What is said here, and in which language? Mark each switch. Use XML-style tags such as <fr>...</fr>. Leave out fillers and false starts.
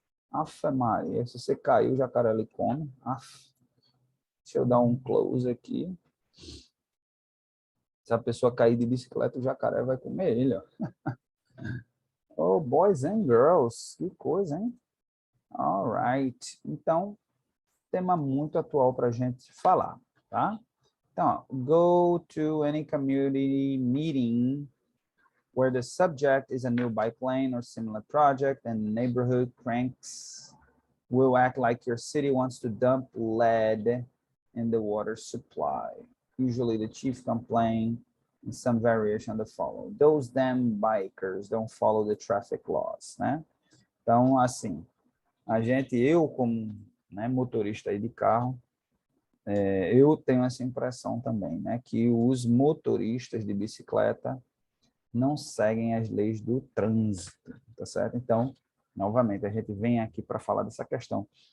<pt>Afe Maria, se você cair, o jacaré lhe come. Deixa eu dar um close aqui. Se a pessoa cair de bicicleta, o jacaré vai comer ele, ó.</pt> <en>Oh, boys and girls.</en> <pt>Que coisa, hein?</pt> <en>All right.</en> <pt>Então, tema muito atual para a gente falar, tá?</pt> <en>Então, go to any community meeting where the subject is a new bike lane or similar project and neighborhood cranks will act like your city wants to dump lead in the water supply. Usually the chief complaint and some variation of the follow. Those damn bikers don't follow the traffic laws, né?</en> <pt>Então, assim, eu como, né, motorista aí de carro, eu tenho essa impressão também, né, que os motoristas de bicicleta não seguem as leis do trânsito, tá certo? Então, novamente, a gente vem aqui para falar dessa questão.</pt>